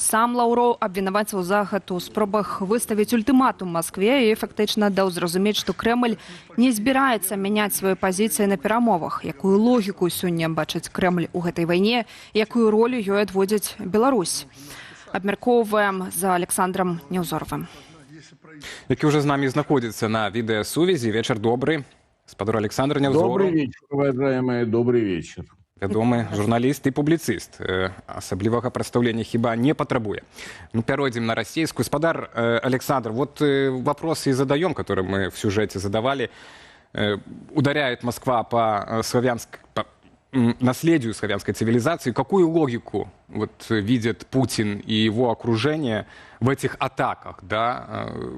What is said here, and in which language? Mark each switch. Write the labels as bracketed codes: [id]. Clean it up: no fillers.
[be] Сам Лаўроў абвінаваціў захад у спробах выставіць ультыматум Маскве і фактычна даў зразумець, што Крэмль не збіраецца мяняць свае пазіцыі на перамовах. Якую логіку сёння бачыць Крэмль у гэтай вайне, якую ролю ёй адводзіць Беларусь. Абмяркоўваем за Александром Неўзоровым, Які [ru] уже з нами [be] знаходзіцца на відэасувязі. Вечар добры. Спадар Александр Неўзоров. [ru] Добрый вечер, уважаемые, добрый вечер. [be] Вядомы журналіст і публіцыст. Асаблівага прадстаўлення хіба не патрабуе. [ru] Ну, перейдем на расійскую. Спадар Александр, вот вопрос и задаем, который мы в сюжете задавали. Ударяет Москва по наследию славянской цивилизации. Какую логику вот видит Путин и его окружение в этих атаках, да?